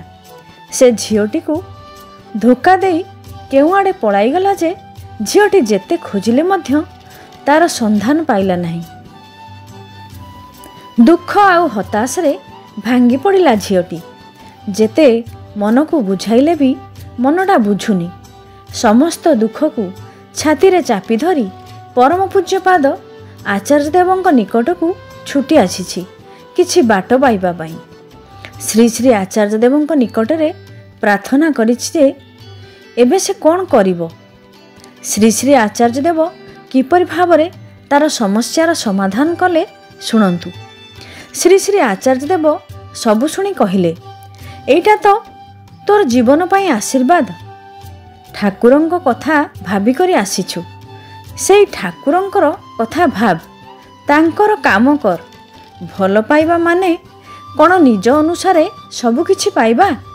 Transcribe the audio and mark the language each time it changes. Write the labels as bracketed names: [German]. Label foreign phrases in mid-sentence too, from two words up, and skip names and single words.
[Odia] ସେ ଝିଅଟି କୁ ଧୋକା ଦେଇ କେଉଁ ଆଡ଼େ ପଳାଇ ଗଲା ଯେ ଝିଅଟି ଯେତେ ଖୋଜିଲେ ମଧ୍ୟ ତାର ସନ୍ଧାନ ପାଇଲା ନାହିଁ। ଦୁଃଖ ଆଉ ହତାଶ ରେ ଭାଙ୍ଗି ପଡ଼ିଲା ଝିଅଟି। ଯେତେ ମନ କୁ ବୁଝାଇଲେ ବି ମନଟା ବୁଝୁନି। ସମସ୍ତ ଦୁଃଖ କୁ ଛାତି ରେ ଚାପି ଧରି ପରମ ପୂଜ୍ୟପାଦ ଆଚାର୍ଯ୍ୟ ଦେବଙ୍କ ନିକଟକୁ ଛୁଟି ଆସିଛି କିଛି ବାଟ ପାଇବା ପାଇଁ। ଶ୍ରୀ ଶ୍ରୀ ଆଚାର୍ଯ୍ୟ ଦେବଙ୍କ ନିକଟରେ ପ୍ରାର୍ଥନା କରିଛି ଯେ ଏବେ ସେ କଣ କରିବ। ଶ୍ରୀ ଶ୍ରୀ ଆଚାର୍ଯ୍ୟ ଦେବ କିପରି ଭାବରେ ତାର ସମସ୍ୟାର ସମାଧାନ କଲେ ଶୁଣନ୍ତୁ। ଶ୍ରୀ ଶ୍ରୀ ଆଚାର୍ଯ୍ୟ ଦେବ ସବୁ ଶୁଣି କହିଲେ, ଏଇଟା ତ ତୋର ଜୀବନ ପାଇଁ ଆଶୀର୍ବାଦ। ଠାକୁରଙ୍କ କଥା ଭାବି କରି ଆସିଛୁ, ସେଇ ଠାକୁରଙ୍କର କଥା ଭାବ, ତାଙ୍କର କାମ କର। ଭଲ ପାଇବା ମାନେ କଣ ନିଜ ଅନୁସାରେ ସବୁ କିଛି ପାଇବା?